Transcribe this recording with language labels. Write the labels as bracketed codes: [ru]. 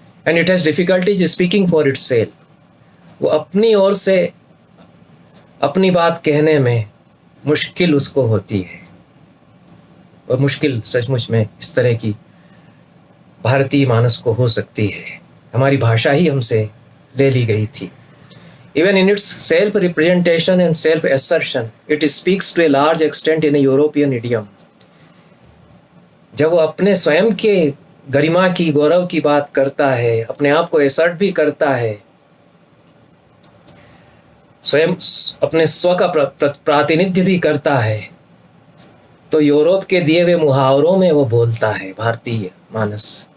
[en] And it has difficulties speaking for itself. [hi] वो अपनी ओर से अपनी बात कहने में मुश्किल उसको होती है, और मुश्किल सचमुच में इस तरह की भारतीय मानस को हो सकती है। हमारी भाषा ही हमसे ले ली गई थी। [en] Even in its self-representation and self-assertion, it speaks to a large extent in a European idiom. [hi] जब वो अपने स्वयं के गरिमा की, गौरव की बात करता है, अपने आप को एसर्ट भी करता है, स्वयं अपने स्व का प्रातिनिध्य भी करता है, तो यूरोप के दिए हुए मुहावरों में वो बोलता है भारतीय मानस।